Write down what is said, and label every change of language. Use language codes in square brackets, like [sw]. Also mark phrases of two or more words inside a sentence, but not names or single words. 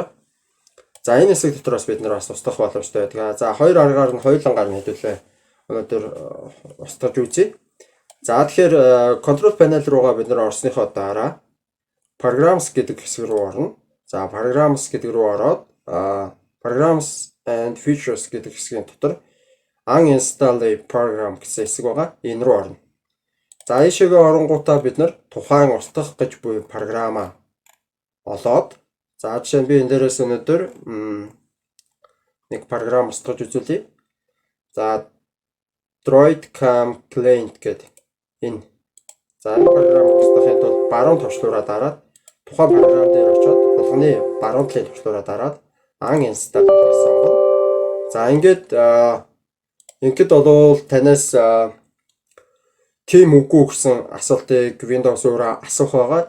[mn] За энэ хэсэг дотроос бид нар бас устгах боломжтой байдаг. За хоёр аргаар нь хоёулангаар нь хэдүүлээ өнөөдөр устгаж үзье. За тэгэхээр [en] control panel [mn] руугаа бид нар орсныхоо дараа programs гэдэг хэсэг рүү орно. За programs гэдэг рүү ороод [en] programs and features [mn] гэдэг хэсгийн дотор [en] uninstall a program [mn] гэсэн хэсэг байгаа. Энэ рүү орно. За ийшээгээ оронгуудаа бид нар тухайн устгах гэж буй програмаа олоод за жишээ нь би энэ дээрээс өнөөдөр нэг програм устгаж үзүүлье. За droid.com client гэдэг энэ. За энэ програм устгахын тулд баруун товчлуураа дараад тухайн програм дээр очиод булганы баруун талын товчлуураа дараад uninstall гэж сонгоно. За ингээд бол танаас тийм үгүй гэсэн асуултыг Windows өөрөө асуух байгаа.